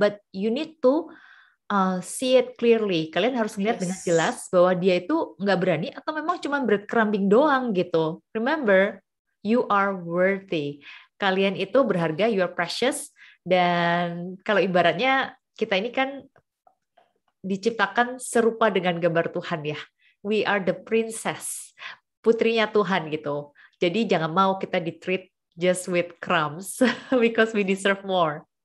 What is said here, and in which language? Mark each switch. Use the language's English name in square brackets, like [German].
[English] But you need to see it clearly. [Indonesian] Kalian harus melihat dengan jelas bahwa dia itu nggak berani atau memang cuma breadcrumbing doang gitu. [English] Remember, you are worthy. [Indonesian] Kalian itu berharga, [English] you are precious. [Indonesian] Dan kalau ibaratnya kita ini kan diciptakan serupa dengan gambar Tuhan ya. [English] We are the princess, [Indonesian] putrinya Tuhan gitu. Jadi jangan mau kita di-treat [English] just with crumbs because we deserve more.